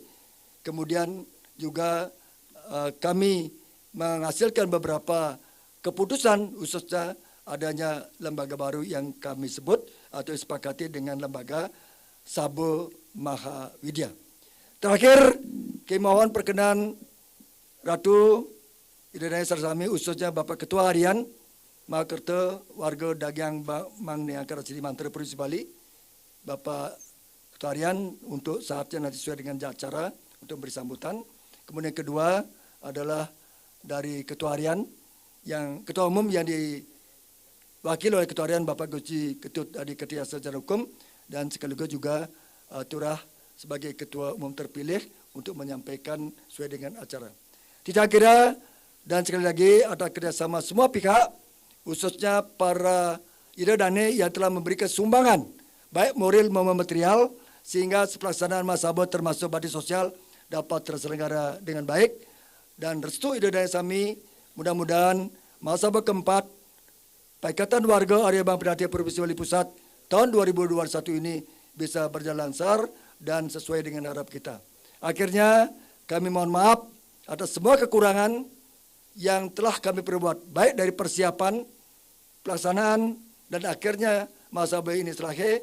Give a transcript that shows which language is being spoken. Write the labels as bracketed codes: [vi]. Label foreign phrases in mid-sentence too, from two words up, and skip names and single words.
[id] Kemudian juga kami menghasilkan beberapa keputusan khususnya adanya lembaga baru yang kami sebut atau disepakati dengan lembaga Sabo Maha Widya. Terakhir, kami mohon perkenan [ban] Ratu Idana Sarsami [id] khususnya Bapak Ketua Harian Mahakerta Warga Dagang Mang Neangkara Sri Mantra Provinsi Bali, Bapak Ketua Harian untuk saatnya nanti sesuai dengan acara untuk beri sambutan. Kemudian kedua adalah dari Ketua Harian yang Ketua Umum yang diwakili oleh Ketua Harian Bapak Gusti Ketut Adi Ketiasa Secara Hukum dan sekaligus juga Turah sebagai Ketua Umum terpilih untuk menyampaikan sesuai dengan acara. Tidak kira dan sekali lagi ada kerjasama semua pihak khususnya para [ban] ida dane [id] yang telah memberikan sumbangan baik moral maupun material sehingga pelaksanaan Masabo termasuk bakti sosial dapat terselenggara dengan baik. Dan restu [ban] ide daya sami, [id] mudah-mudahan Masabo keempat Pakatan Warga Area Bang Penatian Provinsi Bali Pusat tahun 2021 ini bisa berjalan lancar dan sesuai dengan harap kita. Akhirnya kami mohon maaf atas semua kekurangan yang telah kami perbuat, baik dari persiapan, pelaksanaan, dan akhirnya Masabo ini selesai.